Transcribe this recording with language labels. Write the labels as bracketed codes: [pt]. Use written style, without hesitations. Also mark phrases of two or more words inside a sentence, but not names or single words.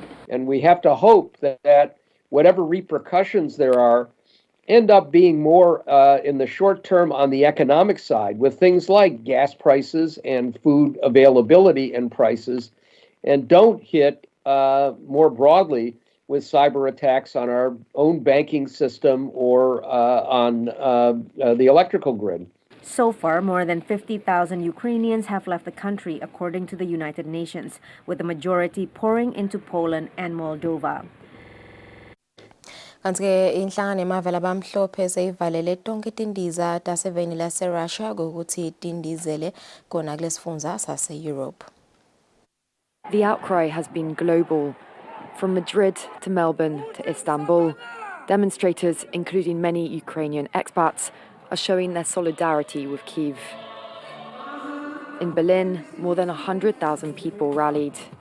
[en] And we have to hope that whatever repercussions there are end up being more in the short term on the economic side, with things like gas prices and food availability and prices, and don't hit more broadly with cyber attacks on our own banking system or on the electrical grid. So far, more than 50,000 Ukrainians have left the country, according to the United Nations, with the majority pouring into Poland and Moldova. [ss] Kanti-ke inhlangano yemave labamhlophe seyivalele tonke itindiza taseveni lase-Russia ngokuthi tindizele kona kulesifundza sase-Europe. [en] The outcry has been global. From Madrid to Melbourne to Istanbul, demonstrators, including many Ukrainian expats, are showing their solidarity with Kyiv. In Berlin, more than 100,000 people rallied.